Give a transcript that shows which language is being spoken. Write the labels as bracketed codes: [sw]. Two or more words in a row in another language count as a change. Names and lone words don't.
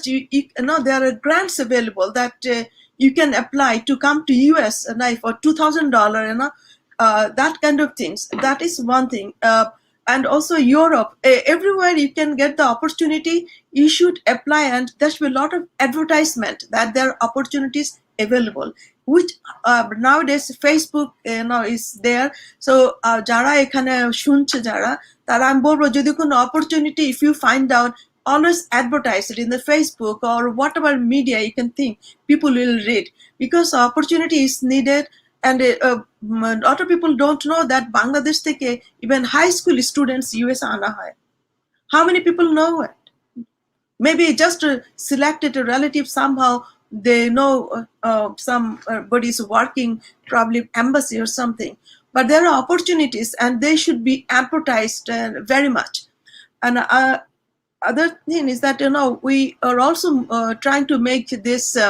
[en] There are grants available that you can apply to come to US for $2,000, that kind of things. That is one thing. And also Europe, everywhere you can get the opportunity, you should apply, and there should be a lot of advertisement that there are opportunities available, which nowadays Facebook is there. So [bn] যারা এখানে শুনছে যারা, তারা আমি বলবো যদি কোনো [en] opportunity, if you find out, always advertise it in the Facebook or whatever media you can think people will read, because opportunity is needed. And a lot of people don't know that Bangladesh থেকে even high school students US [bn] আনা হয়. [en] How many people know it? Maybe just selected a relative somehow, they know somebody is working, probably embassy or something. But there are opportunities, and they should be advertised very much. And other thing is that we are also trying to make this.